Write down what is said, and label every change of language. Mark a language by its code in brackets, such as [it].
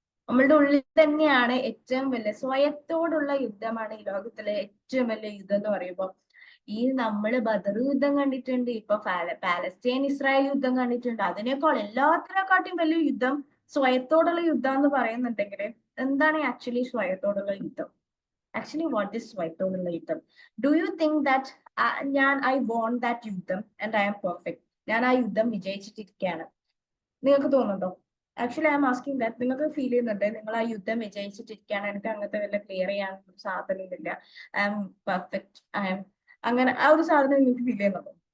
[ml] നമ്മളുടെ ഉള്ളിൽ തന്നെയാണ് ഏറ്റവും വലിയ സ്വയത്തോടുള്ള യുദ്ധമാണ് ഈ ലോകത്തിലെ ഏറ്റവും വലിയ യുദ്ധം എന്ന് പറയുമ്പോൾ. ഈ നമ്മള് ബദർ യുദ്ധം കണ്ടിട്ടുണ്ട്, ഇപ്പൊ പാലസ്തീൻ ഇസ്രായേൽ യുദ്ധം കണ്ടിട്ടുണ്ട്. അതിനേക്കാൾ എല്ലാത്തിനെക്കാട്ടും വലിയ യുദ്ധം സ്വയത്തോടുള്ള യുദ്ധം എന്ന് പറയുന്നുണ്ടെങ്കിൽ എന്താണ് ആക്ച്വലി സ്വയത്തോടുള്ള യുദ്ധം? [en] Actually, what is [ml] സ്വയത്തോടുള്ള യുദ്ധം? [en] do you think that I won that യുദ്ധം and I am perfect, [ml] ഞാൻ ആ യുദ്ധം വിജയിച്ചിട്ടിരിക്കുകയാണ് നിങ്ങൾക്ക് തോന്നുന്നുണ്ടോ? [en] Actually I am asking that. [ml] നിങ്ങൾക്ക് ഫീൽ ചെയ്യുന്നുണ്ട് നിങ്ങൾ ആ യുദ്ധം വിജയിച്ചിട്ടിരിക്കുകയാണ്, എനിക്ക് അങ്ങനത്തെ വല്ല ക്ലിയർ ചെയ്യാൻ സാധനമില്ല, [en] I am perfect, [ml] അങ്ങനെ ആ ഒരു സാധനം നിങ്ങൾക്ക് ഫീൽ ചെയ്യുന്നുണ്ടോ?